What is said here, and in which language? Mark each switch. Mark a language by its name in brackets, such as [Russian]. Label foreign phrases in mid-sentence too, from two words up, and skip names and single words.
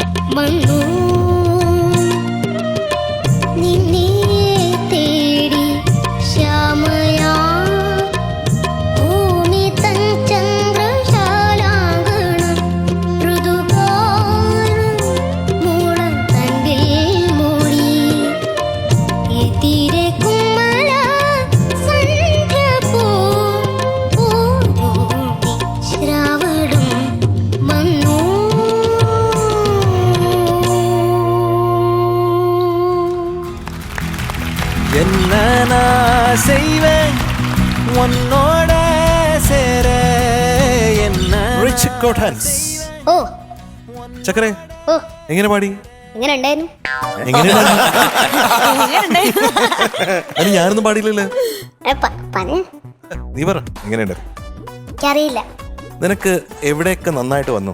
[Malayalam] വന്നു നിന്നെ തേടി ശ്യാമയാ ഭൂമി തൻ ചന്ദ്രശാലാങ്കണം ഋതുകാലം മൂളം തണ്ടിൽ മൂടി എതിരെ കുമ്മല സന്ധ്യപൂ പൂമൂടി ശ്രാവണം വന്നു [Tamil] என்ன நான் செய்வேன் உன்னோட சேர என்ன [Malayalam] റിച്ച് കോട്ടാൻസ് ഓ ചക്കരെ ഓ എങ്ങനെ പാടി എങ്ങനെ ഉണ്ടായിരുന്നു എങ്ങനെയാണ് അത് ഞാനൊന്നും പാടിയില്ലല്ലോ പറഞ്ഞ നീ പറ എങ്ങനെയുണ്ട് എനിക്കറിയില്ല. നിനക്ക് എവിടെയൊക്കെ നന്നായിട്ട് വന്നു?